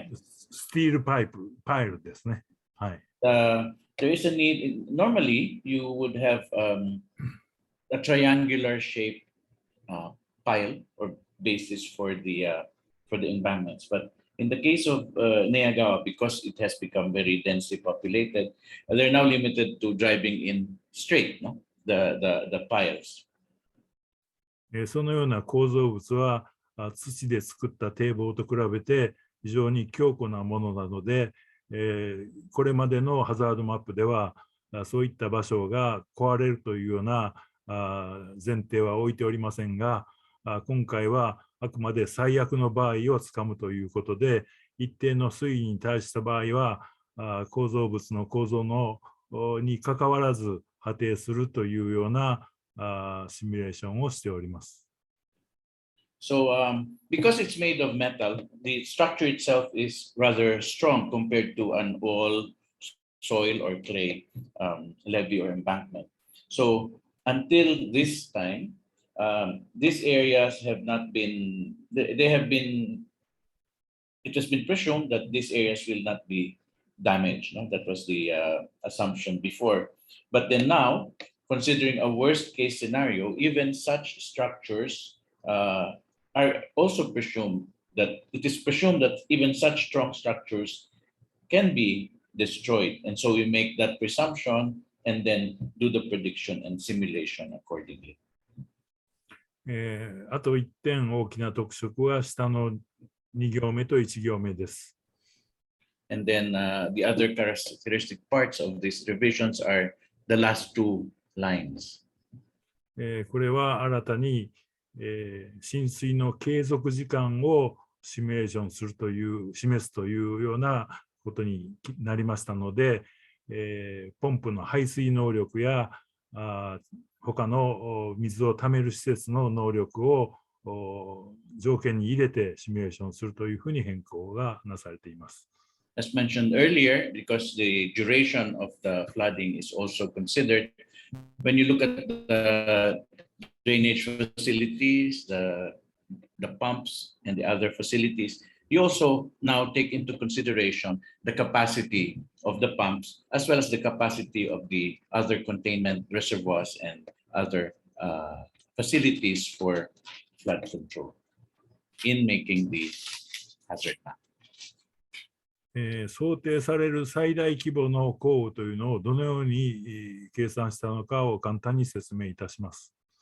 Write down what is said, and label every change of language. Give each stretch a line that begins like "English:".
Japanese: スティールパイルですね。はい。
English: There is a need. Normally, you would have a triangular shaped pile or basis for the embankments, but in the case of Neagawa, because it has become very densely populated, they're now limited to driving in straight, the piles.
Japanese: そのような構造物は土で作った堤防と比べて非常に強固なものなので、これまでのハザードマップではそういった場所が壊れるというような前提は置いておりませんが、今回はあくまで最悪の場合をつかむということで、一定の水位に対した場合は構造物の構造にかかわらず破堤するというようなシミュレーションをしております。
English: So because it's made of metal, the structure itself is rather strong compared to an all soil or clay levee or embankment. So until this time, these areas have not been, it has been presumed that these areas will not be damaged. No? That was the assumption before. But then now, considering a worst case scenario, even such structures are also presumed that it is presumed that even such strong structures can be destroyed. And so we make that presumption and then do the prediction and simulation accordingly.
Japanese: あと1点大きな特色は下の2行目と1行目です。
English: And then the other characteristic parts of these revisions are the last two lines.
Japanese: これは新たに浸水の継続時間をシミュレーションするという示すというようなことになりましたので、ポンプの排水能力や他の水をためる施設の能力を条件に入れてシミュレーションするというふうに変更がなされています。
English: As mentioned earlier, because the duration of the flooding is also considered, when you look at the drainage facilities, the pumps, and the other facilities, you also now take into consideration the capacity of the pumps as well as the capacity of the other containment reservoirs and other facilities for flood control in making the hazard map.
Japanese: 想定される最大規模の降雨というのをどのように計算したのかを簡単に説明いたします。